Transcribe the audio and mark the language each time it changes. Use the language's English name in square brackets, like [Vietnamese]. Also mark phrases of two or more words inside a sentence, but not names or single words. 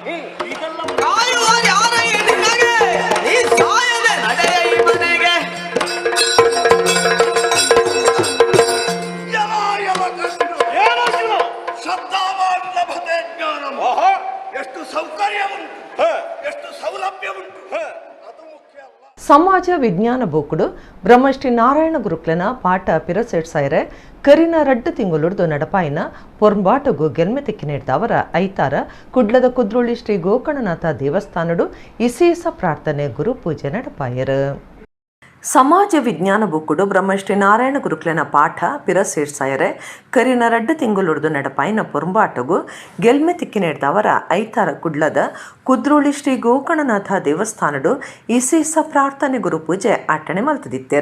[Kannada] ಎಷ್ಟು ಸೌಕರ್ಯ ಉಂಟು, ಎಷ್ಟು ಸೌಲಭ್ಯ ಉಂಟು, ಅದು ಮುಖ್ಯ ಅಲ್ಲ. [Tulu] ಸಮಾಜ ವಿಜ್ಞಾನ ಬೋಕುಡು ಬ್ರಹ್ಮಶ್ರೀ ನಾರಾಯಣ ಗುರುಕ್ಲನ ಪಾಠ ಪಿರಸೆಟ್ ಸಾಯ್ರೆ ಕರಿನ ರಡ್ಡು ತಿಂಗುಳುಡ್ದು ನಡಪಾಯಿನ ಪೊರ್ಂಬಾಟಗು ಗೆಲ್ಮೆ ತೆಕ್ಕಿನೇಡ್ದವರ ಐತಾರ ಕುಡ್ಲದ ಕುದ್ರೋಳಿ ಶ್ರೀ ಗೋಕರ್ಣನಾಥ ದೇವಸ್ಥಾನಡು ಇಸೀಸ ಪ್ರಾರ್ಥನೆ ಗುರು ಪೂಜೆ ನಡಪಾಯರು. ಸಮಾಜ ವಿಜ್ಞಾನ ಬುಕ್ಕುಡು ಬ್ರಹ್ಮಶ್ರೀ ನಾರಾಯಣ ಗುರುಕ್ಲೆನ ಪಾಠ ಪಿರ ಸೇರ್ಸಾಯರೆ ಕರಿನ 2 ತಿಂಗಳುಡ್ದು ನಡಪಾಯಿನ ಪೊರ್ಂಬಾಟಗು ಗೆಲ್ಮೆ ತಿಕ್ಕಿನೆಡ್ದವರ ಐತಾರ ಕುಡ್ಲದ ಕುದ್ರೋಳಿ ಶ್ರೀ ಗೋಕರ್ಣನಾಥ ದೇವಸ್ಥಾನಡು ಇಸೀಸ ಪ್ರಾರ್ಥನೆ ಗುರು ಪೂಜೆ ಆಟಣೆ ಮಲ್ತದಿತ್ತೆರ.